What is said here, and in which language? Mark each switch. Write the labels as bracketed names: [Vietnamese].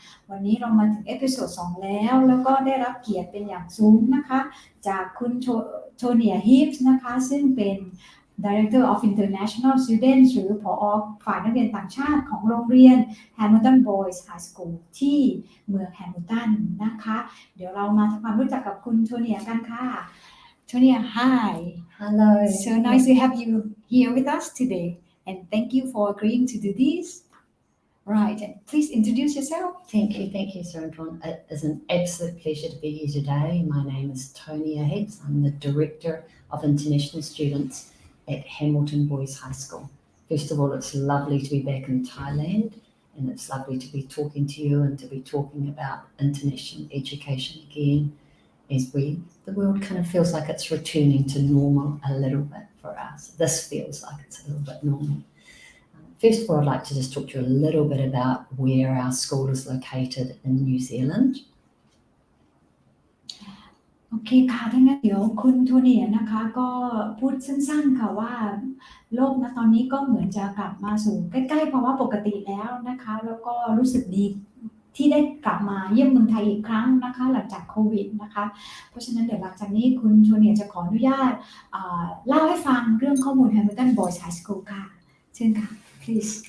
[Thai] วันนี้เรามาถึงเอพิโซด2แล้วก็ได้รับเกียรติเป็นอย่างสูงนะคะจากคุณโทเนียฮีฟส์นะคะซึ่งเป็น [English] Director of International Students [Thai] หรือผอ. ฝ่ายนักเรียนต่างชาติของโรงเรียน Hamilton Boys High School ที่เมืองแฮมิลตันนะคะเดี๋ยวเรามาทำความรู้จักกับคุณโทเนียกันค่ะ [English] Tonia, hi. Hello. So nice to have you here with us today and thank you for agreeing to do this. Right, and please introduce yourself. Thank you, Sarah. It is an absolute pleasure to be here today. My name is Tonia Heeps. I'm the Director of International Students at Hamilton Boys High School. First of all, it's lovely to be back in Thailand, and it's lovely to be talking to you and to be talking about international education again as the world kind of feels like it's returning to normal a little bit for us. This feels like it's a little bit normal. First of all, I'd like to just talk to you a little bit about where our school is located in New Zealand. [Thai] โอเคค่ะถ้างั้นเดี๋ยวคุณโทเนียนะคะก็พูดสั้นๆค่ะว่าโลกณตอนนี้ก็เหมือนจะกลับมาสู่ใกล้ๆภาวะปกติแล้วนะคะแล้วก็รู้สึกดีที่ได้กลับมาเยี่ยมเมืองไทยอีกครั้งนะคะหลังจากโควิดนะคะเพราะฉะนั้นเดี๋ยวหลังจากนี้คุณโทเนียจะขออนุญาตเล่าให้ฟังเรื่องข้อมูล Hamilton Boys High School ค่ะเชิญค่ะ please.